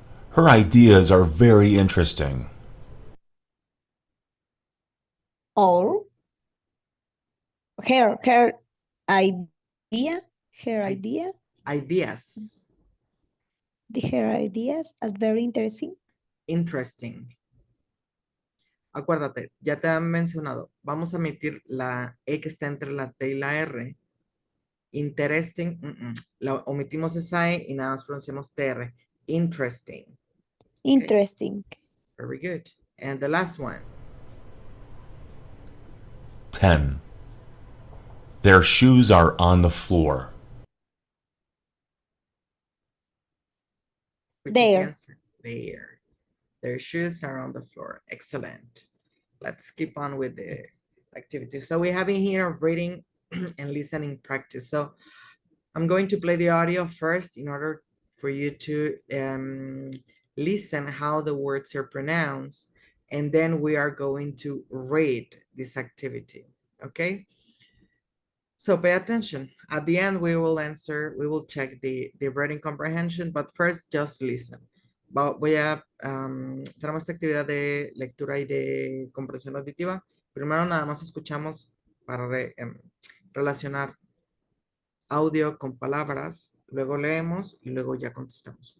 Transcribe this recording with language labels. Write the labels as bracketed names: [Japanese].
[English] Her ideas are very interesting. Or. Her idea. Her I- idea. Ideas. Her ideas are very interesting. Interesting. [Spanish] Acuérdate, ya te han mencionado. Vamos a omitir la E que está entre la T y la R. Interesting. La omitimos esa E y nada más pronunciamos TR. [English] Interesting. Interesting. Very good. And the last one. 10. Their shoes are on the floor. Which is the There. answer? There. Their shoes are on the floor. Excellent. Let's keep on with the activity. So we have in here reading and listening practice. So I'm going to play the audio first in order for for you to listen how the words are pronounced, and then we are going to read this activity, okay? So pay attention. At the end, we will answer, we will check the reading comprehension, but first just listen. [Spanish] Tenemos esta actividad de lectura y de comprensión auditiva. Primero nada más escuchamos para relacionar audio con palabras, luego leemos y luego ya contestamos.